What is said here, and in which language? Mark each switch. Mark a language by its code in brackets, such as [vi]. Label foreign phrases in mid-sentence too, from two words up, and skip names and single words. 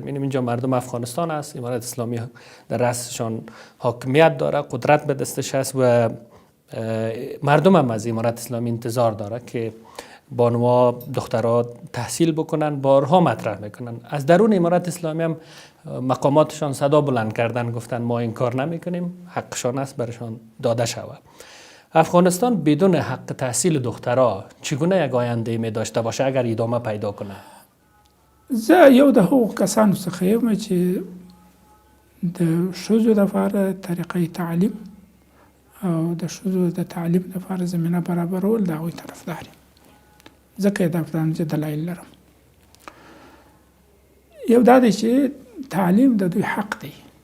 [fa] اینجا مردم افغانستان است، امارت اسلامی در رأسشان حاکمیت داره، قدرت به دستش است و مردم هم از امارت اسلامی انتظار داره که بانوها دخترها تحصیل بکنن. بارها مطرح میکنن، از درون امارت اسلامی هم مقاماتشان صدا بلند کردن، گفتن ما این کار نمیکنیم، حقشان است برشان داده شود. افغانستان بدون حق تحصیل دخترها چگونه یک آینده می داشته باشه اگر ادامه پیدا کنه؟ [ps] زه یو د هغو کسانو څخه یم چې د ښځو دپاره طریقې تعلیم او د ښځو د تعلیم دپاره زمینه برابرول د هغوی طرفدار یم، ځکه یې دا پرانځه دلایل لرم. یو دا دی چې تعلیم د دوی حق دی.